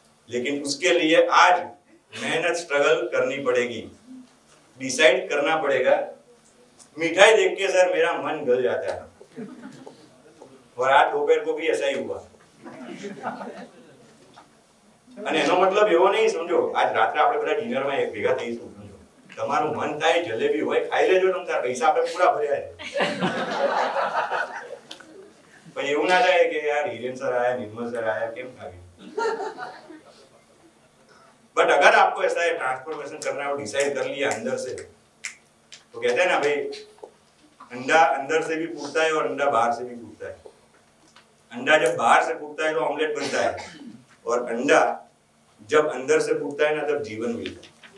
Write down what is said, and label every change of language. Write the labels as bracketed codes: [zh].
[hi] लेकिन उसके लिए आज मेहनत, स्ट्रगल करनी पड़ेगी, डिसाइड करना पड़ेगा। मिठाई देख के सर मेरा मन गल जाता है, और आज दोपहर को भी ऐसा ही हुआ। [gu] અને એનો મતલબ એવો નહીં, સમજો આજ રાત્રે આપણે બધા ડિનરમાં એક ભેગા થઈશું, સમજો તમારું મન થાય જલેબી હોય ખાઈ લેજો, તમ તાર પૈસા આપણે પૂરા ભર્યા છે। પણ એવું ના થાય કે યાર હિરેન સર આયા, નિર્મલ સર આયા, કેમ ખાવી? [hi] बट अगर आपको ऐसा है ट्रांसफॉर्मेशन करना है और डिसाइड कर लिया अंदर से, तो कहते हैं ना भाई, अंडा अंदर से भी फूटता है और अंडा बाहर से भी फूटता है। अंडा जब बाहर से फूटता है तो ऑमलेट बनता है, और अंडा जब अंदर से फूटता है ना तब जीवन मिलता है।